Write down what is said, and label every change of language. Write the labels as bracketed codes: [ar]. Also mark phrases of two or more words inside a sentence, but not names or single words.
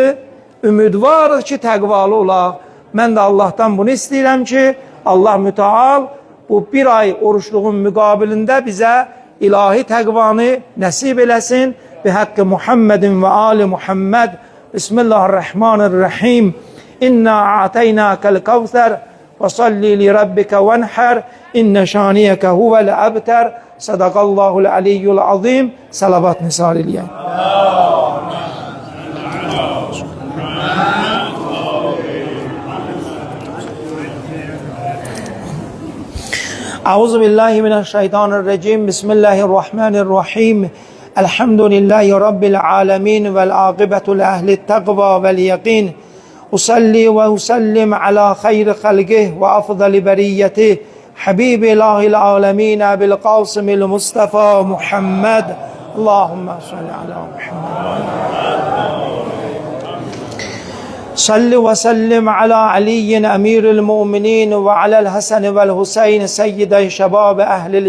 [az] Ümidvarıq ki, təqvalı olaq. Mən də Allahdan bunu istəyirəm ki, Allah mütəal bu bir ay oruçluğun müqabilində bizə ilahi təqvanı nəsib eləsin. [ar] بحق محمد وآل محمد. بسم الله الرحمن الرحيم. إنا أعطيناك الكوثر وصل لربك وانحر. إن شانئك هو الأبتر صدق الله العلي العظيم. [az] Salavat nisaliye. [ar] أعوذ بالله من الشيطان الرجيم. بسم الله الرحمن الرحيم. الحمد لله رب العالمين والعاقبة لأهل التقوى واليقين. أصلي وأسلم على خير خلقه وأفضل بريته. حبيب إله العالمين أبي القاسم المصطفى محمد. اللهم صل على محمد صل وسلم على علي أمير المؤمنين وعلى الحسن والحسين سيدي شباب أهل